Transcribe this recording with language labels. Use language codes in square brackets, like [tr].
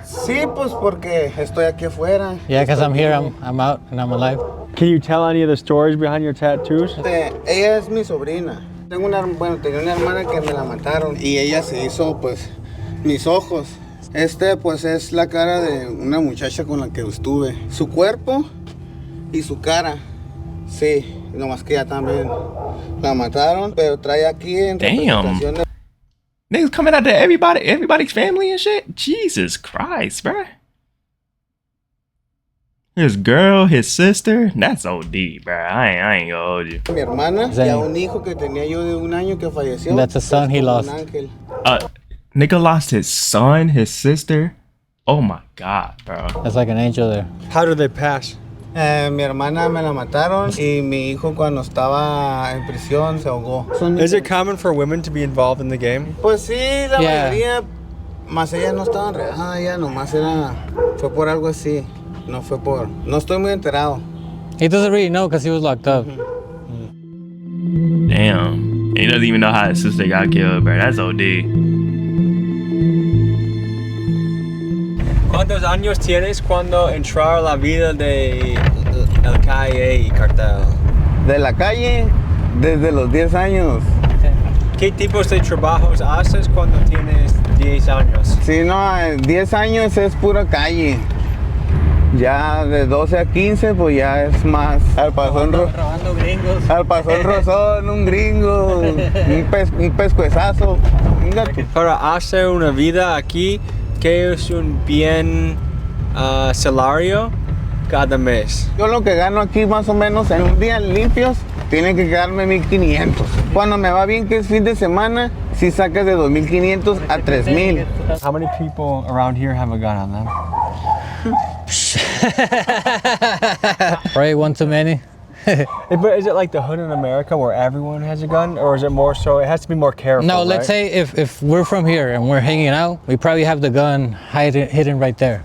[es] Sí, pues porque estoy aquí afuera. [en] Yeah, because I'm here, I'm out, and I'm alive. Can you tell any of the stories behind your tattoos? [es] Ella es mi sobrina. Tenía una hermana que me la mataron y ella se hizo, pues, mis ojos. Pues es la cara de una muchacha con la que estuve. Su cuerpo y su cara, sí, nomás que ya también la mataron, pero trae aquí en representación de... [en] Niggas coming out to everybody's family and shit? Jesus Christ, bro. His girl, his sister, that's OD, bro. I ain't gonna hold you. [es] Mi hermana y a un hijo que tenía yo de 1 año que falleció. [en] That's a son he lost. Nigga lost his son, his sister. Oh my God, bro. That's like an angel there. How did they pass? [es] Mi hermana me la mataron y mi hijo cuando estaba en prisión se ahogó. [en] Is it common for women to be involved in the game? [es] Pues sí, la mayoría, más ellas no estaban regadas, ella nomás fue por algo así, no estoy muy enterado. [en] He doesn't really know because he was locked up. Damn, he doesn't even know how his sister got killed, bro. That's OD. [es] ¿Cuántos años tienes cuando entrar a la vida de la calle y cartel? De la calle, desde los 10 años. ¿Qué tipos de trabajos haces cuando tienes 10 años? Sí, no, 10 años es pura calle. Ya de 12 a 15, pues ya es más al pasón rozón, un gringo, un pescuezazo. Para hacer una vida aquí, ¿qué es un bien salario cada mes? Yo lo que gano aquí más o menos en un día limpios, tiene que quedarme 1,500. Cuando me va bien, que es fin de semana, si sacas de 2,500 a 3,000. [en] How many people around here have a gun on them? Probably one too many. But is it like the hood in America where everyone has a gun, or is it more so? It has to be more careful. No, right? let's say if we're from here and we're hanging out, we probably have the gun hidden right there.